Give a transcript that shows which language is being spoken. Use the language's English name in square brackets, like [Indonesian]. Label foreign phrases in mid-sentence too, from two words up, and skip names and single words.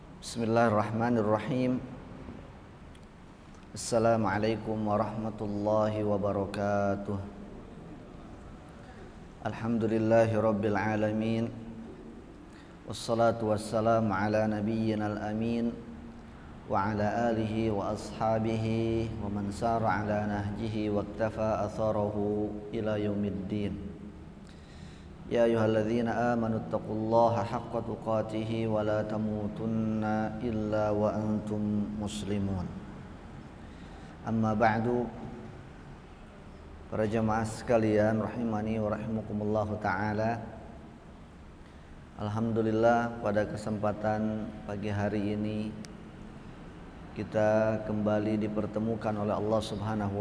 [Arabic] بسم الله الرحمن الرحيم. السلام عليكم ورحمة الله وبركاته. الحمد لله رب العالمين. والصلاة والسلام على نبينا الأمين وعلى آله وأصحابه ومن سار على نهجه واقتفى أثره إلى يوم الدين. يا أيها الذين آمنوا اتقوا الله حق تقاته ولا تموتن إلا وأنتم مسلمون. أما بعد. [Indonesian] Para jamaah sekalian [Arabic] رحمني ورحمكم الله تعالى. [Indonesian] Alhamdulillah, pada kesempatan pagi hari ini kita kembali dipertemukan oleh Allah [Arabic] سبحانه و